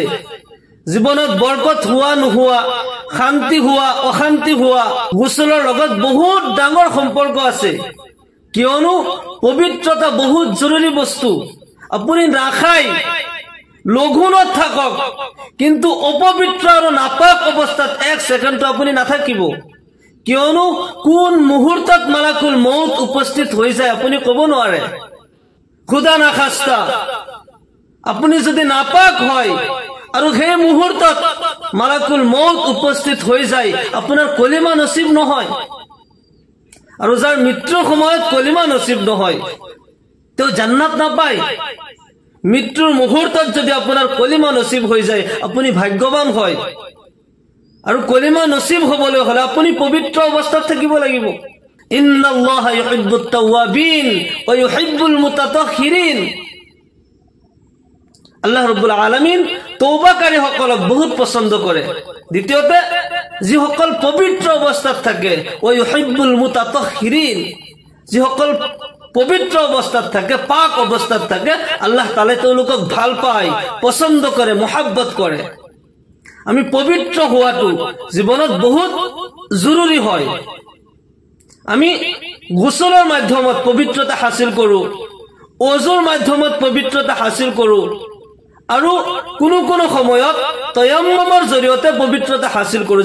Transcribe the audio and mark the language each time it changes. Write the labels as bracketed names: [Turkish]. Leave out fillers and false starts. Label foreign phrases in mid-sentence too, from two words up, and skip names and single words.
[Assamese] জীৱনত বৰকত হোৱা নোহোৱা, শান্তি হোৱা অশান্তি হোৱা, গোসলৰ লগত বহুত ডাঙৰ সম্পৰ্ক আছে। কিয়নো পবিত্ৰতা বহুত জৰুৰী বস্তু। আপুনি নাখাই লঘোণত থাকক, কিন্তু অপবিত্ৰ আৰু নাপাক অৱস্থাত 1 ছেকেণ্ড আপুনি নাথাকিব। কিয়নো কোন মুহূৰ্তত [Arabic] ملك الموت [Assamese] উপস্থিত হৈ যায় আপুনি ক'ব নোৱাৰে। [Persian] خدا نخواسته [Assamese] আপুনি যদি নাপাক হয় আৰু সেই মুহূৰ্তত [Arabic] ملك الموت [Assamese] উপস্থিত হৈ যায়, আপোনাৰ কলিমা নসিব নহয়। আৰু যাৰ মৃত্যুৰ সময়ত কলিমা নসিব নহয় তেওঁ জান্নাত নাপায়। মৃত্যুৰ মুহূৰ্তত যদি আপোনাৰ কলিমা নসিব হৈ যায় আপুনি ভাগ্যৱান হয়। আৰু কলিমা নসিব হবলৈ হলে আপুনি পবিত্ৰ অৱস্থাত থাকিব লাগিব। [Arabic] إن الله يحب التوابين ويحب المتطهرين. الله رب العالمين [Assamese] তওবাকারী সকলক বহুত পছন্দ কৰে। দ্বিতীয়তে যিসকল পবিত্ৰ অৱস্থাত থাকে, [Arabic] ويحب المتطهرين, [Assamese] যিসকল পবিত্ৰ অৱস্থাত থাকে, পাক অৱস্থাত থাকে, [Arabic] الله تعالى [Assamese] তেওঁলোকক ভাল পায়, পছন্দ কৰে, মহব্বত কৰে। আমি পবিত্ৰ হোৱাটো জীৱনত বহুত জৰুৰী হয়। আমি গোসলৰ মাধ্যমত পবিত্ৰতা হাসিল কৰো, ওজুৰ মাধ্যমত পবিত্ৰতা হাসিল কৰো, আৰু কোনো সময়ত তয়াম্মুমৰ জৰিয়তে পবিত্ৰতা হাসিল কৰো।